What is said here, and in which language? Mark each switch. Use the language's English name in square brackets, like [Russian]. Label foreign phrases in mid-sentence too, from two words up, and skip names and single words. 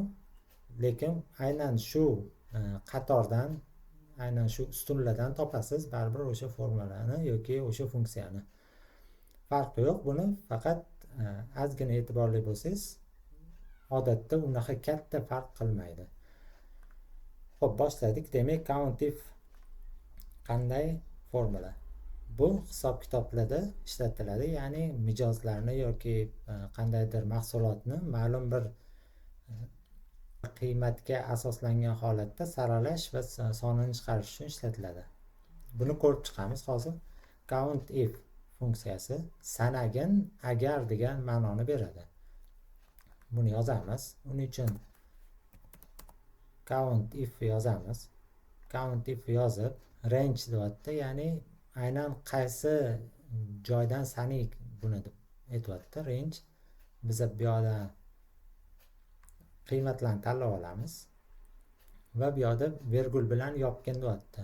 [Uzbek] Lekin aynan shu qatordan, aynan shu ustunlardan topasiz baribir o'sha formulani yoki o'sha funksiyani. Farqi yo'q, buni faqat ozgina e'tiborli bo'lsangiz, odatda unaqa katta farq qilmaydi. Xo'p, boshladik. Demak, count if qanday formula? Bu hisob kitoblarda ishlatiladi, ya'ni mijozlarni yoki qandaydir mahsulotni ma'lum bir qiymatga asoslangan holatda saralash va sonini chiqarish uchun ishlatiladi. Buni ko'rib chiqamiz hozir. Count if funksiyasi sanagin agar degan ma'noni beradi. Buni yozamiz. Uning uchun count if yozamiz. Count if yozib range deyapti, ya'ni aynan qaysi joydan sani buni deb aytyapti. Range biz bu yerda qiymatlarni tanlab olamiz va bu yerda vergul bilan yopgin deyapti.